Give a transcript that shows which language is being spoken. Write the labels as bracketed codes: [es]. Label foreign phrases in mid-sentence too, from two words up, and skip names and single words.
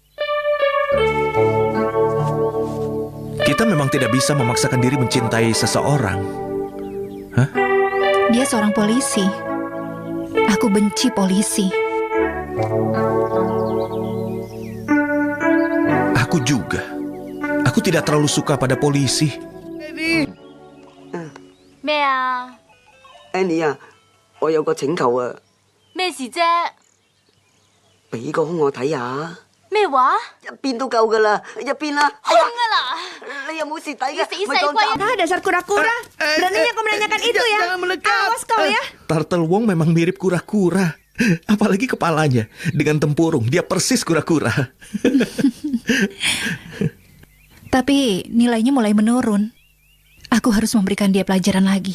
[id] Kita memang tidak bisa memaksakan diri mencintai seseorang. Hah? Dia seorang polisi. Aku benci polisi. Aku juga. Aku tidak terlalu suka pada polisi. [yue] 咩啊？ Annie 啊，我有個請求啊，咩事啫？俾個胸我睇下。咩話？一邊都夠噶啦，一邊啦。空啊啦！你有冇蝕底㗎？死鬼啊！ [id] dasar kura-kura. Beraninya kau menanyakan itu ya? Awas kau ya. Turtle Wong memang mirip kura-kura. Apalagi kepalanya. Dengan tempurung, dia persis kura-kura. Tapi nilainya mulai menurun. Aku harus memberikan dia pelajaran lagi.